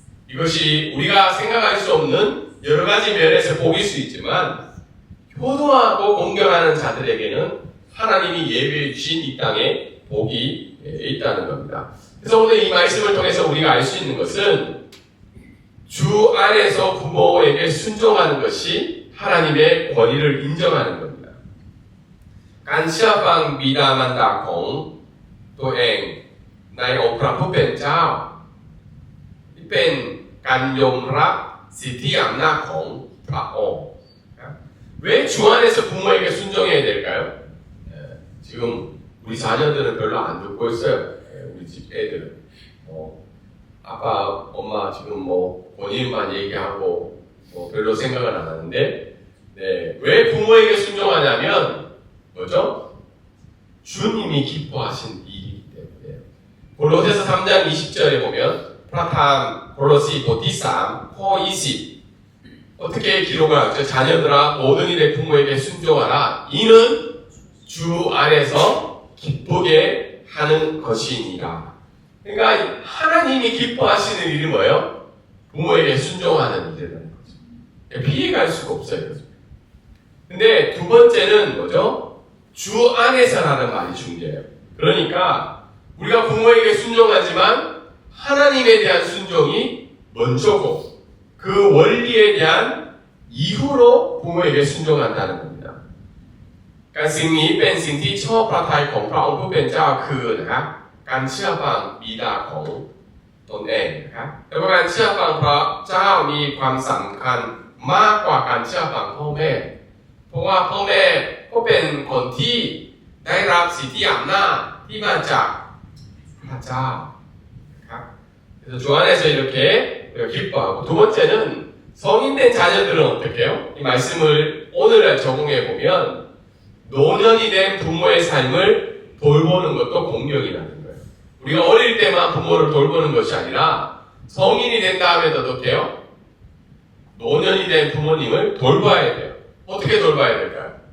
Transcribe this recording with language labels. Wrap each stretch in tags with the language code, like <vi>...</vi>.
<ko>이것이 우리가 생각할 수 없는 여러 가지 면에서 복일 수 있지만 효도하고 공경하는 자들에게는 하나님이 예비해 주신 이 땅에 복이 있다는 겁니다. 그래서 오늘 이 말씀을 통해서 우리가 알 수 있는 것은 주 안에서 부모에게 순종하는 것이 하나님의 권위를 인정하는 겁니다.</ko> <th>การเชื่อฟังบิดามารดาของตัวเองในองค์พระผู้เป็นเจ้าที่เป็นการยอมรับสิทธิอำนาจของพระองค์</th> <ko>왜 주 안에서 부모에게 순종해야 될까요? 지금 우리 자녀들은 별로 안 듣고 있어요. 우리 집 애들은 아빠, 엄마 지금 본인만 얘기하고 별로 생각을 안 하는데, 왜 부모에게 순종하냐면 뭐죠? 주님이 기뻐하신 일이기 때문에. 골로새서 3장 20절에 보면</ko> <th>พระธรรม</th> <ko>골로새</ko> <th>บทที่ 3, ข้อ 20</th> <ko>어떻게 기록을 하죠? 자녀들아 모든 일에 부모에게 순종하라. 이는 주 안에서 기쁘게 하는 것이니라. 그러니까 하나님이 기뻐하시는 일이 뭐예요? 부모에게 순종하는 일이라는 거죠. 피해갈 수가 없어요. 근데 두 번째는 뭐죠? 주 안에서라는 말이 중요해요. 그러니까 우리가 부모에게 순종하지만 하나님에 대한 순종이 먼저고 그 원리에 대한 이후로 부모에게 순종한다는 겁니다.</ko> <th>การสิ่งนี้เป็นสิ่งที่ชอบพระทัยของพระองค์ผู้เป็นเจ้าคือนะครับการเชื่อฟังบิดาของตนเองนะครับแต่ว่าการเชื่อฟังพระเจ้ามีความสำคัญมากกว่าการเชื่อฟังพ่อแม่เพราะว่าพ่อแม่ก็เป็นคนที่ได้รับสิทธิอำนาจที่มาจากพระเจ้านะครับ</th> <ko>그래서 주 안에서 이렇게 기뻐하고 두 번째는 성인된 자녀들은 어떻게 해요? 이 말씀을 오늘 적용해 보면 노년이 된 부모의 삶을 돌보는 것도 공경이라는 거예요. 우리가 어릴 때만 부모를 돌보는 것이 아니라 성인이 된 다음에도 어떻게 해요? 노년이 된 부모님을 돌봐야 돼요. 어떻게 돌봐야 될까요?</ko>